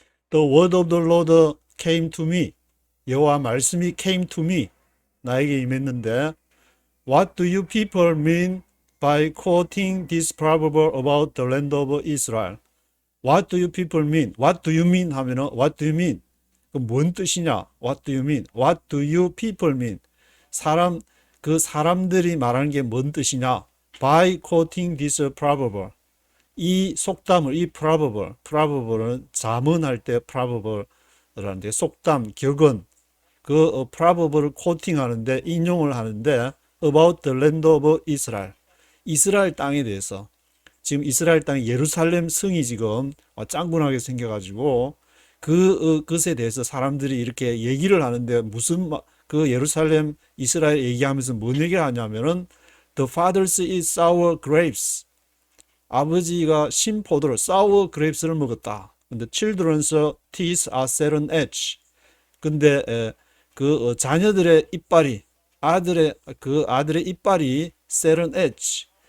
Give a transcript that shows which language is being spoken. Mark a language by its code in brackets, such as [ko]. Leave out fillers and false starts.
[en] The word of the Lord came to me. [ko] 여호와 말씀이 [en] came to me. [ko] 나에게 임했는데 [en] What do you people mean by quoting this proverb about the land of Israel? What do you people mean? What do you mean [ko] 하면은 [en] What do you mean? [ko] 그 뭔 뜻이냐? [en] What do you mean? What do you people mean? [ko] 그 사람들이 말하는 게 뭔 뜻이냐? [en] By quoting this proverb. [ko] 이 속담을, 이 proverb는 자문할 때 proverb라는데 속담, 격언, 그 proverb를 quoting하는데 인용을 하는데 [en] about the land of Israel. [ko] 이스라엘 땅에 대해서. 지금 이스라엘 땅 예루살렘 성이 지금 짱군하게 생겨가지고 그것에 대해서 사람들이 이렇게 얘기를 하는데 그 예루살렘 이스라엘 얘기하면서 뭔 얘기를 하냐면은 [en] The fathers eat sour grapes. [ko] 아버지가 신포도를 [en] sour grapes [ko] 를 먹었다. 근데 [en] children's teeth are set on edge. [ko] 근데 그 자녀들의 이빨이 아들의 이빨이 [en] set on edge.